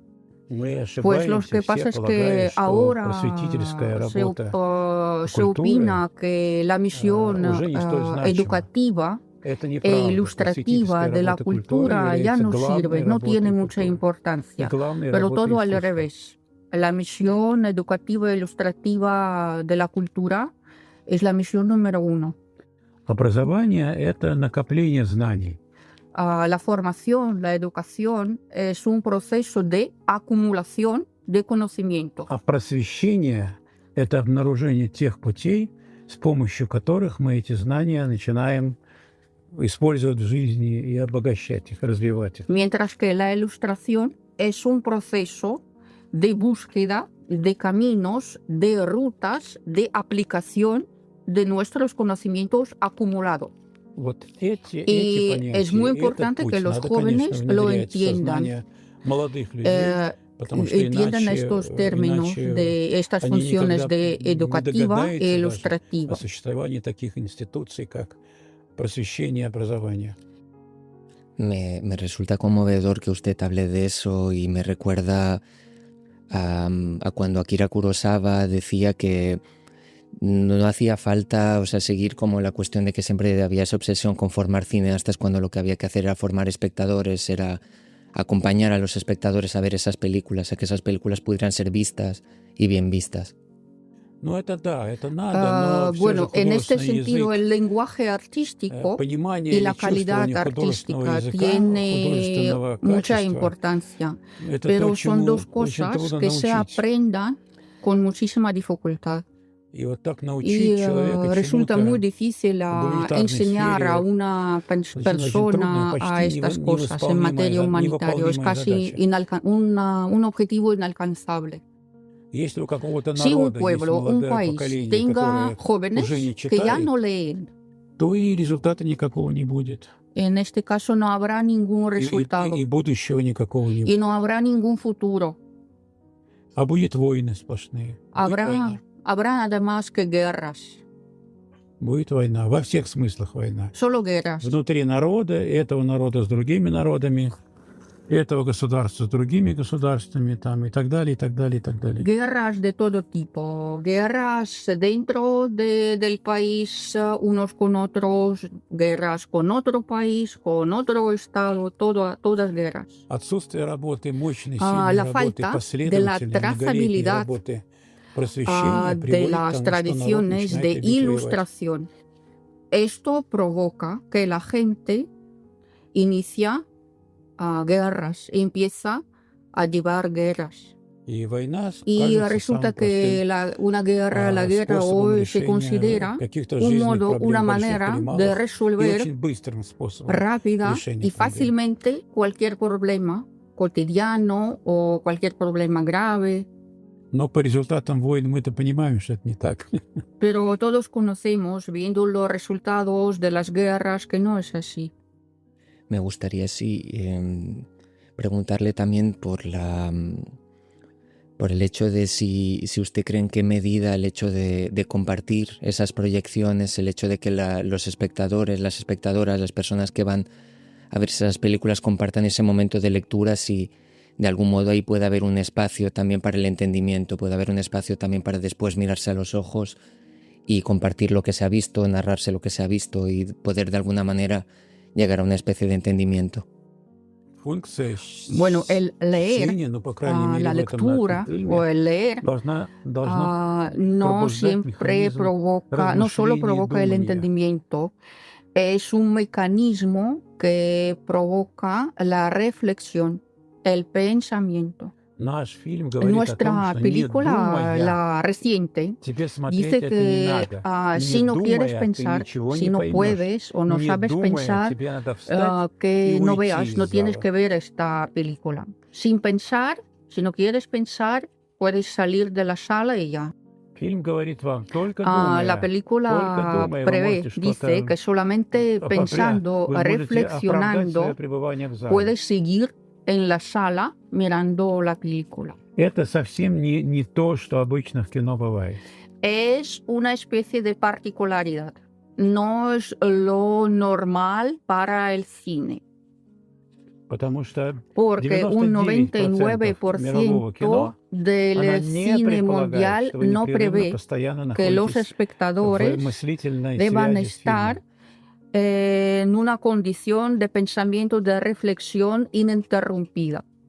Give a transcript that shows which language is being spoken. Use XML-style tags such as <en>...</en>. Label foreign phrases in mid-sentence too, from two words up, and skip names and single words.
<es>Pues lo que pasa es que ahora se opina que la misión educativa e ilustrativa de la cultura ya no sirve, no tiene mucha importancia, pero todo al revés. La misión educativa e ilustrativa de la cultura es la misión número 1.</es> <ru>Образование – это накопление знаний.</ru> <es>La formación, la educación es un proceso de acumulación de conocimiento.</es> <ru>А просвещение – это обнаружение тех путей, с помощью которых мы эти знания начинаем использовать в жизни и обогащать их, развивать их.</ru> <es>Mientras que la ilustración es un proceso de búsqueda de caminos, de rutas, de aplicación de nuestros conocimientos acumulados.</es> <ru>Вот эти</ru> <es>Y</es> <ru>понятия,</ru> <es>es muy</es> <ru>этот</ru> <es>importante</es> <ru>путь</ru> <es>que los</es> <ru>надо,</ru> <es>jóvenes</es> <ru>конечно,</ru> <es>lo</es> <ru>внедрять в</ru> <es>entiendan.</es> <ru>сознание молодых людей, потому что</ru> <es>Entiendan</es> <ru>иначе,</ru> <es>estos términos</es> <ru>иначе</ru> <es>de estas</es> <ru>они</ru> <es>funciones</es> <ru>никогда</ru> <es>de</es> <ru>не</ru> <es>educativa</es> <ru>догадаются</ru> <es>e</es> <ru>даже</ru> <es>ilustrativa.</es> <ru>о существовании таких институций, как просвещение и образование.</ru> <es>Me resulta conmovedor que usted hable de eso y me recuerda a cuando Akira Kurosawa decía que no hacía falta, o sea, seguir como la cuestión de que siempre había esa obsesión con formar cineastas cuando lo que había que hacer era formar espectadores, era acompañar a los espectadores a ver esas películas, a que esas películas pudieran ser vistas y bien vistas.</es> <ru>Ну, это да, это надо, но</ru> <es>Bueno, en este</es> <ru>художественный</ru> <es>sentido,</es> <ru>язык,</ru> <es>el lenguaje artístico</es> <ru>понимание</ru> <es>y</es> <ru>или</ru> <es>la calidad</es> <ru>чувствование художественного</ru> <es>artística</es> <ru>языка,</ru> <es>tiene</es> <ru>художественного</ru> <es>mucha</es> <ru>качества,</ru> <es>importancia,</es> <ru>это то,</ru> <es>pero son</es> <ru>чему</ru> <es>dos</es> <ru>очень</ru> <es>cosas</es> <ru>трудно</ru> <es>que se</es> <ru>научить.</ru> <es>aprendan con muchísima dificultad.</es> <ru>И вот так</ru> <es>Y</es> <ru>научить человека</ru> <es>resulta muy</es> <ru>чему-то</ru> <es>difícil</es> <ru>в гуманитарной</ru> <es>enseñar a</es> <ru>сфере</ru> <es>una</es> <ru>очень</ru> <es>persona</es> <ru>трудно,</ru> <es>a</es> <ru>почти</ru> <es>estas cosas en</es> <ru>невосполнимая,</ru> <es>materia humanitaria. Es</es> <ru>невыполнимая</ru> <es>casi</es> <ru>задача.</ru> <es>un objetivo inalcanzable.</es> <ru>Если у какого-то</ru> <es>Si un</es> <ru>народа есть</ru> <es>pueblo, un</es> <ru>молодое</ru> <es>país</es> <ru>поколение,</ru> <es>tenga</es> <ru>которое</ru> <es>jóvenes</es> <ru>уже не</ru> <es>que ya</es> <ru>читает,</ru> <es>no leen,</es> <ru>то и результата никакого не будет.</ru> <es>en este caso no habrá ningún resultado</es> <ru>И будущего никакого не будет.</ru> <es>y no habrá ningún futuro.</es> <ru>А будет войны сплошные. Будет война.</ru> <es>Habrá nada más que guerras,</es> <ru>Будет война. Во всех смыслах война.</ru> <es>solo guerras.</es> <ru>Внутри народа, этого народа с другими народами, этого государства с другими государствами, там, и так далее, и так далее, и так далее.</ru> <es>Guerras de todo tipo, guerras dentro del país, unos con otros, guerras con otro país, con otro estado, todas guerras.</es> <ru>Отсутствие работы, мощной,</ru> <es>La</es> <ru>сильной работы,</ru> <es>falta de la</es> <ru>последовательной, многолетней</ru> <es>trazabilidad</es> <ru>работы просвещения</ru> <es>de</es> <ru>приводит к</ru> <es>las</es> <ru>тому, что народ</ru> <es>tradiciones</es> <ru>начинает</ru> <es>de</es> <ru>любить воевать.</ru> <es>ilustración. Esto provoca que la gente inicia guerras, empieza a llevar guerras.</es> <ru>И война</ru> <es>Y</es> <ru>кажется</ru> <es>resulta</es> <ru>самым</ru> <es>que</es> <ru>простым</ru> <es>una guerra, la guerra</es> <ru>способом</ru> <es>hoy se</es> <ru>решения</ru> <es>considera</es> <ru>каких-то</ru> <es>un</es> <ru>жизненных</ru> <es>modo,</es> <ru>проблем</ru> <es>una</es> <ru>больших</ru> <es>manera</es> <ru>или</ru> <es>de</es> <ru>малых, и</ru> <es>resolver</es> <ru>очень быстрым способом</ru> <es>rápida</es> <ru>решения</ru> <es>y</es> <ru>проблем.</ru> <es>fácilmente cualquier problema cotidiano o cualquier problema grave.</es> <ru>Но по результатам войн мы-то понимаем, что это не так.</ru> <es>Pero todos conocemos, viendo los resultados de las guerras, que no es así. Me gustaría preguntarle también por el hecho de si usted cree en qué medida el hecho de compartir esas proyecciones, el hecho de que los espectadores, las espectadoras, las personas que van a ver esas películas compartan ese momento de lectura, si de algún modo ahí puede haber un espacio también para el entendimiento, puede haber un espacio también para después mirarse a los ojos y compartir lo que se ha visto, narrarse lo que se ha visto y poder de alguna manera llegar a una especie de entendimiento. Bueno, el leer,</es> <ru>чтение, ну, по крайней мере,</ru> <es>la</es> <ru>в этом</ru> <es>lectura</es> <ru>нашем фильме,</ru> <es>o el leer</es> <ru>должна</ru> <es>no</es> <ru>пробуждать</ru> <es>siempre</es> <ru>механизм</ru> <es>provoca, no solo</es> <ru>размышления и</ru> <es>provoca el</es> <ru>думания.</ru> <es>entendimiento, es un mecanismo que provoca la reflexión, el pensamiento.</es> <ru>Наш фильм говорит о том,</ru> <es>Nuestra</es> <ru>что не</ru> <es>película,</es> <ru>думая,</ru> <es>la reciente,</es> <ru>тебе смотреть</ru> <es>dice</es> <ru>это не</ru> <es>que</es> <ru>надо.</ru> <es>si</es> <ru>Не</ru> <es>no quieres</es> <ru>думая, ты</ru> <es>pensar,</es> <ru>ничего</ru> <es>si</es> <ru>не</ru> <es>no</es> <ru>поймешь.</ru> <es>puedes o no</es> <ru>Не</ru> <es>sabes</es> <ru>думая,</ru> <es>pensar,</es> <ru>тебе надо встать</ru> <es>que</es> <ru>y</ru> <es>no</es> <ru>уйти</ru> <es>veas,</es> <ru>из</ru> <es>no tienes</es> <ru>зала.</ru> <es>que ver esta película. Sin pensar, si no quieres pensar, puedes salir de la sala y ya. La película prevé, dice que solamente pensando, reflexionando, puedes seguir en la sala mirando la película.</es> <ru>Это совсем не то, что обычно в кино бывает.</ru> <es>Es una especie de particularidad. No es lo normal para el cine. Porque un 99% del cine mundial no prevé que los espectadores deban estar en una condición de pensamiento, de reflexión ininterrumpida.</es>